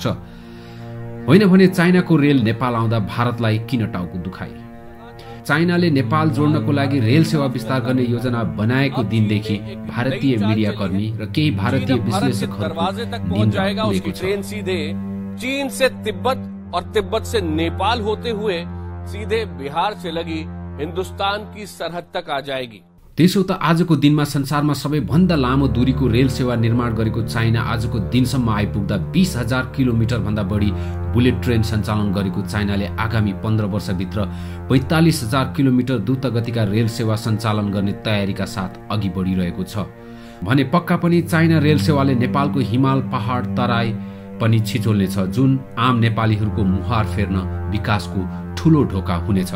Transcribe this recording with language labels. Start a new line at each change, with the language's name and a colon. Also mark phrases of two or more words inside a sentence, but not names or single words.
Nepali: होइन भने चाइनाको रेल नेपाल आउँदा भारतलाई किन टाउको दुखाइ? चाइनाले नेपाल जोड्नको लागि रेल सेवा विस्तार गर्ने योजना बनाएको दिनदेखि भारतीय मीडियाकर्मी र केही भारतीय विश्लेषकहरू
Hindi: चीन से तिब्बत और तिब्बत से नेपाल होते हुए सीधे बिहार से लगी हिंदुस्तान की सरहद तक आ जाएगी।
Nepali: त्यसो त आजको दिनमा संसारमा सबैभन्दा लामो दूरीको रेल सेवा निर्माण गरेको चाइना आजको दिनसम्म आइपुग्दा 20,000 किलोमिटर भन्दा बढी
English: bullet train
Nepali: सञ्चालन गरेको चाइनाले आगामी 15 वर्षभित्र 45,000 किलोमिटर द्रुत गतिका रेल सेवा सञ्चालन गर्ने तयारीका साथ अघि बढिरहेको छ भने पक्का पनि चाइना रेल सेवाले नेपालको हिमाल पहाड तराई पनि छिचोल्नेछ, जुन आम नेपालीहरूको मुहार फेर्न विकासको ठूलो ढोका हुनेछ।